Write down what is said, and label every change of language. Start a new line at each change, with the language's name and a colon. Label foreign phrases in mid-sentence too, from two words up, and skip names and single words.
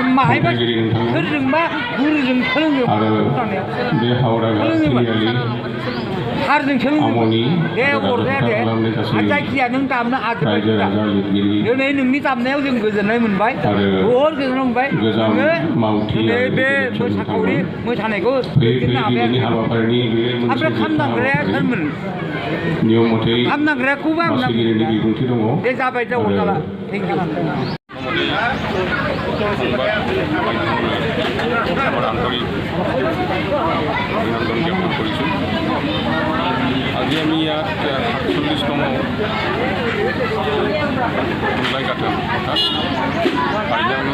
Bodo: माहायबा सोरजोंबा गुरुजों हारजों सोलोंदोंमोन दे अरजाया दे जायखिजाया नों दामनो हाजोब्बाय दिनै नोंनि दामनायाव जों गोजोननाय मोनबाय बहुद गोजोननाय मोनबाय नोङो दिनै बे मोसाखावरि मोसानायखौ दैदेननो हाबाय ओमफ्राय खाम दामग्राया सोरमोन खाम दामग्राखौबो आं दे जाबाय दे अरजाला
English: thank you
Assamese: অভিনন্দন জ্ঞাপন কৰিছোঁ আজি আমি ইয়াত ৪৭তম গোলাঘাট অৰ্থাৎ কাৰ্বি আংলং